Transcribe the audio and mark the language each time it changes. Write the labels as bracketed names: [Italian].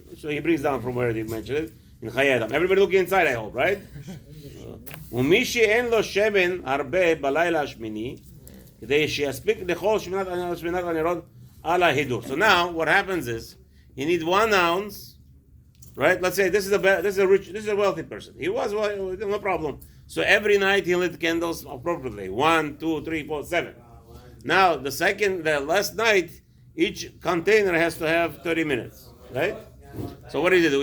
[English] So he brings down from where he mentioned it. In Chaye Adam. Everybody looking inside, I hope, right? [Hebrew] ומי שאין לו שמן הרבה בלילה השמיני, כדי שיספיק לכל שמינת הנרות על ההידור. [English] So now, what happens is, you need 1 ounce, right? Let's say this is a wealthy person. He was well, no problem. So every night he lit candles appropriately. 1, 2, 3, 4, 7. Now the last night, each container has to have 30 minutes, right? So what does he do?